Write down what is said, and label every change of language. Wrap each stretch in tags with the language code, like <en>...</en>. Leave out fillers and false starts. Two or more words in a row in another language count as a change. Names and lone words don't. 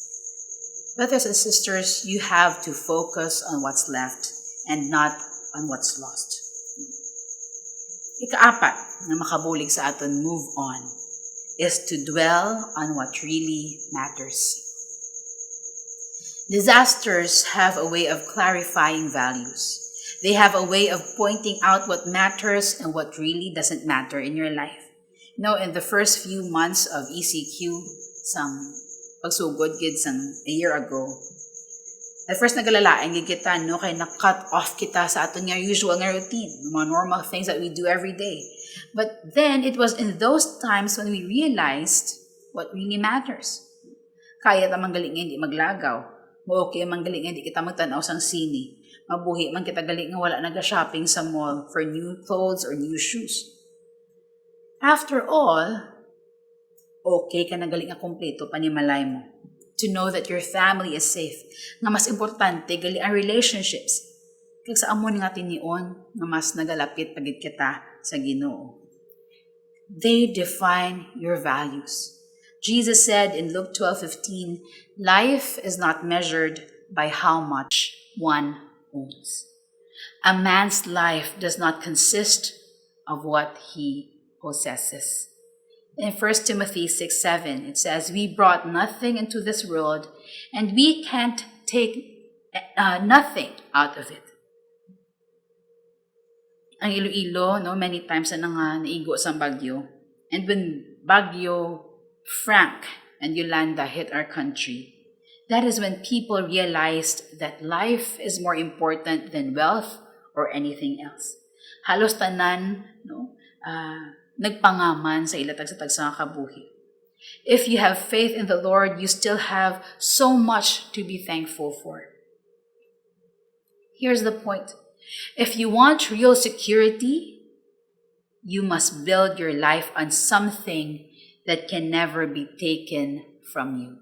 <en>Brothers and sisters, you have to focus on what's left and not on what's lost.</en> <hil>Ikaapat na makabulig sa aton</hil> <en>move on is to dwell on what really matters. Disasters have a way of clarifying values. They have a way of pointing out what matters and what really doesn't matter in your life. In the first few months of ECQ,</en> <hil>sang pagsugod gid sang</hil> <en>a year ago, At first,</en> <hil>nagalalaing kita, no? Kaya na-cut off kita sa aton nga usual nga routine, the mga</hil> <en>normal things that we do every day. But then, it was in those times when we realized what really matters.</en> <hil>Kaya ta manggaling nga hindi maglagaw. Okay manggaling nga hindi kita magtanaw sang sini. Mabuhi man kita galing nga wala naga-shopping sa mall</hil> <en>for new clothes or new shoes. After all,</en> <hil>okay ka na galing nga kompleto panimalay mo.</hil> <en>To know that your family is safe.</en> <hil>Nga mas importante, gali ang relationships. Kag sa amon nga tinion, nga mas nagalapit pagit kita sa Ginoo.</hil> <en>They define your values. Jesus said in Luke 12:15, life is not measured by how much one owns. A man's life does not consist of what he possesses. In 1 Timothy 6:7, it says, we brought nothing into this world, and we can't take nothing out of it.</en> <hil>Ang Iloilo, no,</hil> <en>many times</en> <hil>na nga naigo sa bagyo.</hil> <en>And when Bagyo Frank and Yolanda hit our country, that is when people realized that life is more important than wealth or anything else.</en> <hil>Halos tanan, no, nagpangaman sa ilatag sa tagsa nga kabuhi.</hil> <en>If you have faith in the Lord, you still have so much to be thankful for. Here's the point. If you want real security, you must build your life on something that can never be taken from you.</en>